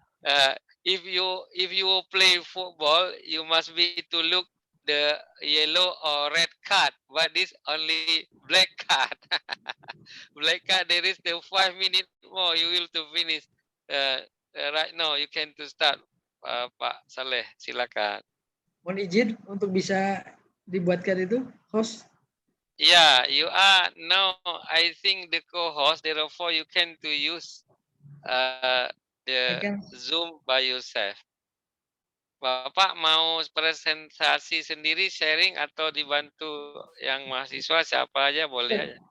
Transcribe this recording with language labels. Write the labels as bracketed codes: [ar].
[en] uh, if you play football, you must be to look the yellow or red card, but this only black card. Black card, there is the 5 minutes more you will to finish. uh, right now you can to start, [id] Pak Saleh, silakan. Mohon izin untuk bisa dibuatkan itu, host. [en] Yeah, you are now, I think, the co-host, therefore you can to use the I can. Zoom by yourself. [id] Bapak mau presentasi sendiri, sharing, atau dibantu yang mahasiswa siapa aja boleh aja.